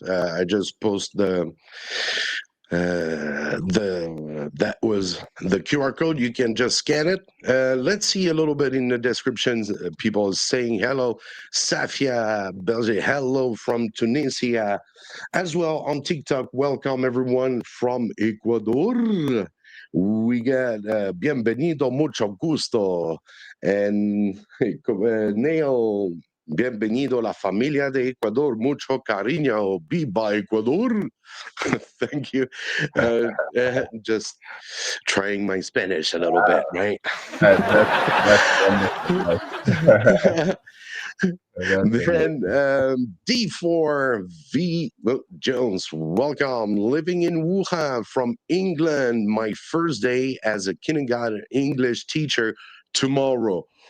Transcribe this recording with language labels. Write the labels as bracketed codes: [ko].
[en] I just post that was the QR code. You can just scan it. Let's see a little bit in the descriptions. People saying hello. Safia Belge, hello from Tunisia. As well on TikTok, welcome everyone from Ecuador. We got [es] bienvenido, mucho gusto. And Neil, bienvenido a la familia de Ecuador, mucho cariño, viva Ecuador. [en] Thank you. Just trying my Spanish a little bit, right? That's wonderful. That's Then D4V Jones, welcome. Living in Wuhan from England. My first day as a kindergarten English teacher tomorrow.